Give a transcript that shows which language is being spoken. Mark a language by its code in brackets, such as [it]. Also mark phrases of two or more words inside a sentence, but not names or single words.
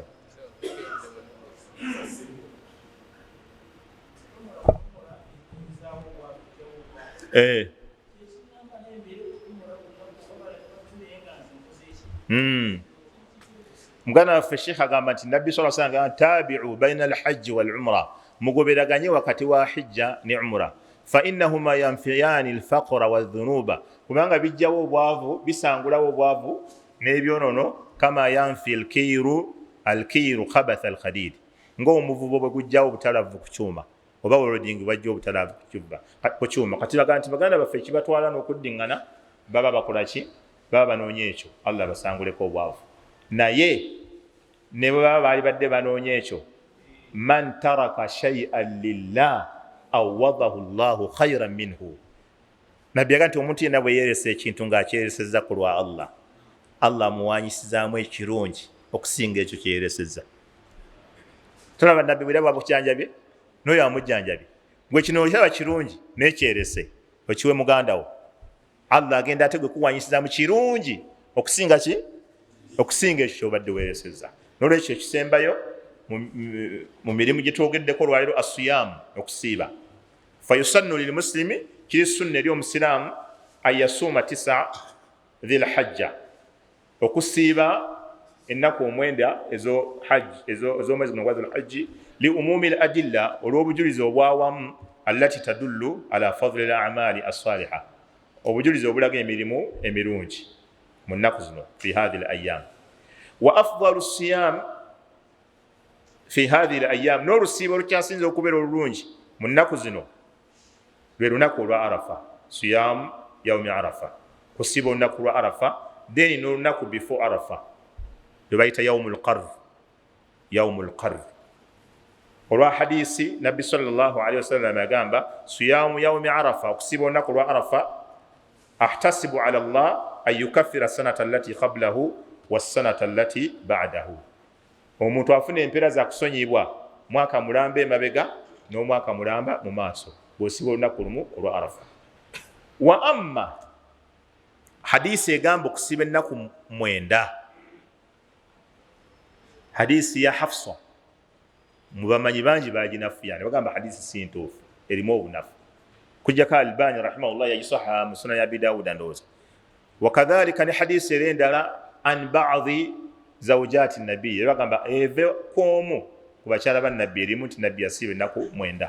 [lg] Mugana waffe Sheikh agamba nti Nabbi [ar] صلى الله عليه وسلم تابعوا بين الحج والعمرة, [lg] mugoberaganye wakati wa hijja ne umra, [ar] فإنهما ينفيان الفقر والذنوب, [lg] kubanga bijjawo obwavu bisangulawo obwavu n'ebyonono [ar] كما ينفي الكير خبث الحديد, [lg] ng'omuvubo bwe gujjawo obutalavu ku kyuma oba olodingi bajja obutalavu ku kyuma. Kati baga nti baganda baffe ekibatwala n'okuddiŋŋana baba bakola ki? Baba banoonya ekyo Allah basanguleko obwavu. Naye ne bwe baba baali badde banoonya ekyo, [ar] من ترك شيئا لله عوضه الله خيرا منه. [lg] Nabbi yaga nti omuntu yenna bwe yeeresa ekintu ng'akyeresezza ku lwa Allah, Allah amuwanyisizaamu ekirungi okusinga ekyo kyeyeresezza. Tulaba Nabbi bwe yaba bukyanjabye n'oyo amujjanjabye, gwe kino okiraba kirungi n'ekyerese okiwe muganda wo, Allah agenda ate gwe kuwanyisizaamu kirungi okusinga ki? Okusinga ekyo ky'obadde weeresezza. N'olwekyo ekisembayo mu mirimu gye twogeddeko olwaliro asiyaamu, okusiiba. [ar] فيسن للمسلم, [lg] kiri sunna eri omusiraamu [ar] يصوم 9 ذي الحجة, [lg] okusiiba ennaku 9 ez'omwezi guno gwa dhul hajji, [ar] لعموم الأدلة, [lg] olw'obujulizi obwawamu, [ar] التي تدل على فضل الأعمال الصالحة, [lg] obujulizi obulaga emirimu emirungi mu nnaku zino [ar] في هذه الأيام. وأفضل صيام في هذه الأيام [lg] n'olusiibo olukyasinza okubeera olulungi mu nnaku zino lwe lunaku olwa arafa, [ar] صيام يوم عرفة, [lg] kusiiba olunaku lwa arafa, then n'olunaku before arafa lwe bayita [ar] يوم القر. يوم القر [lg] olwa hadisi nabbi [ar] صلى الله عليه وسلم yagamba صيام يوم عرفة, [lg] okusiiba olunaku lwa arafa, [ar] أحتسب على الله أن يكفر السنة التي قبله والسنة التي بعده, [lg] omuntu afuna empeera za kusonyibwa mwaka mulamba emabega n'omwaka mulamba mu maaso bw'osiiba olunaku lumu olwa arafa. [ar] وأما [lg] hadisi egamba okusiiba ennaku 9, hadisi ya Hafsa, mu bamanyi bangi baginafuya ne bagamba hadisi si ntuufu, erimu obunafu. Kujjako Albani rahimahullah yagisaha mu Sunan Abi Dawud ndowooza. Wakadhalika ne hadisi erendala [ar] عن بعض زوجات النبي, [lg] bagamba eve kwomu ku bakyala ba nabbi erimu nti nabbi yasiiba ennaku 9.